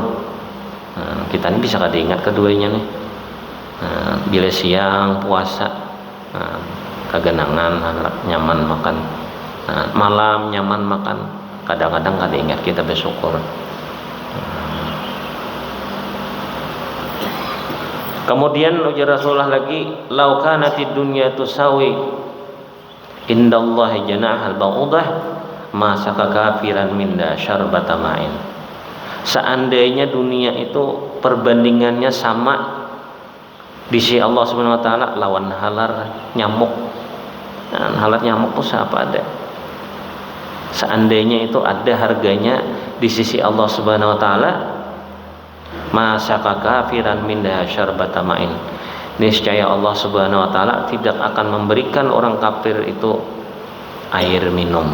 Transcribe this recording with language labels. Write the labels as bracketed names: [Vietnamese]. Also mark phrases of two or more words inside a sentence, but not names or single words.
[Banjar] Kita ini bisa kada ingat keduanya nih. Bila siang puasa kegenangan nyaman makan, malam nyaman makan, kadang-kadang kada ingat kita bersyukur. [Indonesian] Kemudian ujar Rasulullah lagi, [Arabic] لو كانت الدنيا تساوي عند الله جناح بعوضة ما سقى كافرا منها شربة ماء. [Banjar] Seandainya dunia itu perbandingannya sama di sisi Allah [Arabic] سبحانه وتعالى [Banjar] lawan halar nyamuk. Nah, halar nyamuk itu siapa ada? [Indonesian] Seandainya itu ada harganya di sisi Allah [Arabic] سبحانه وتعالى, ما سقى كافرا منها شربة ماء. [Indonesian] Niscaya Allah [Arabic] سبحانه وتعالى [Indonesian] tidak akan memberikan orang kafir itu air minum.